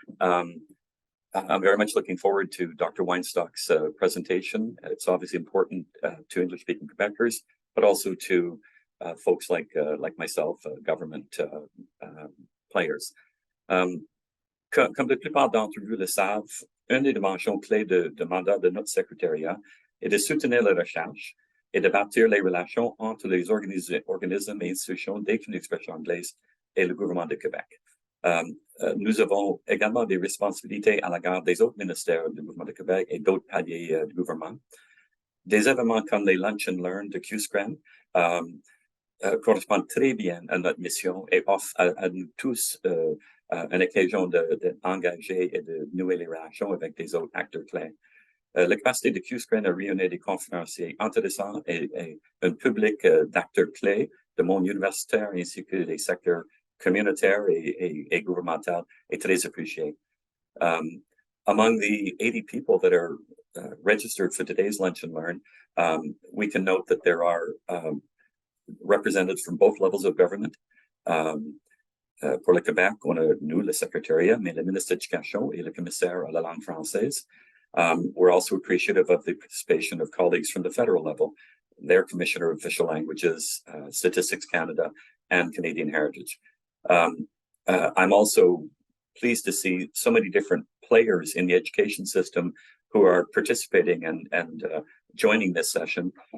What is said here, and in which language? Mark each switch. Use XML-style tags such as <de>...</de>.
<en>I'm very much looking forward to Dr. Weinstock's presentation. It's obviously important to English-speaking Quebecers, but also to folks like myself, government players.</en> <fr>Comme la plupart d'entre vous le savent, une des dimensions clés de mandat de notre secrétariat est de soutenir la recherche et de bâtir les relations entre les organismes et institutions des communautés d'expression anglaise et le gouvernement de Québec. Nous avons également des responsabilités à l'égard des autres ministères du gouvernement de Québec et d'autres paliers du gouvernement. Des événements comme les Lunch and Learn de QSCREN correspondent très bien à notre mission et offrent à nous tous une occasion d'engager et de nouer les relations avec des autres acteurs clés. La capacité de QSCREN à réunir des conférenciers intéressants et un public d'acteurs clés de monde universitaire ainsi que des secteurs communautaire et governmental est très apprecié.</fr> <en>Among the 80 people that are registered for today's Lunch and Learn, we can note that there are representatives from both levels of government.</en> <fr>Pour le Québec, on a nous, le secrétariat, mais le ministre de l'Éducation et le commissaire à la langue française.</fr> <en>We're also appreciative of the participation of colleagues from the federal level, their Commissioner of Official Languages, Statistics Canada, and Canadian Heritage. I'm also pleased to see so many different players in the education system who are participating and joining this session.</en>